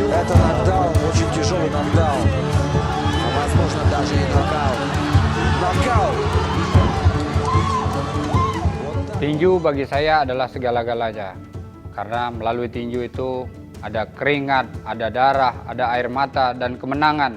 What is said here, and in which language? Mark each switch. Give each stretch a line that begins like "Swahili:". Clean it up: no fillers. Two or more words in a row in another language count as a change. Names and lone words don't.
Russian: Это нокдаун, очень тяжелый нокдаун. Возможно, даже и нокаут. Нокаут!
Indonesian: Tinju bagi saya adalah segala-galanya. Karena melalui tinju itu ada keringat, ada darah, ada air mata, dan kemenangan.